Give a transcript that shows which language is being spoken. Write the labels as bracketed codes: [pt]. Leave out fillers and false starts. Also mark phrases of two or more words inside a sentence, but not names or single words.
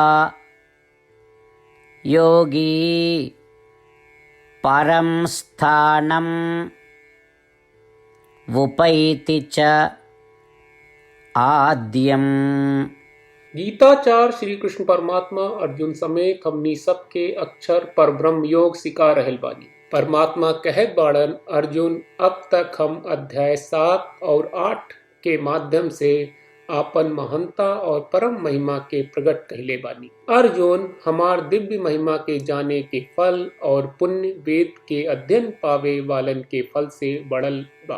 [sa] योगी परं स्थानं वुपैति च आद्यम्। [bho] गीताचार श्री कृष्ण परमात्मा अर्जुन समेत हमनी सबके अक्षर परब्रह्म योग सिखा रहल बानी। परमात्मा कहत बाड़न, अर्जुन अब तक हम अध्याय 7 और 8 के माध्यम से आपन महानता और परम महिमा के प्रकट कहले बानी। अर्जुन हमार दिव्य महिमा के जाने के फल और पुण्य वेद के अध्ययन पावे वालन के फल से बढ़ल बा।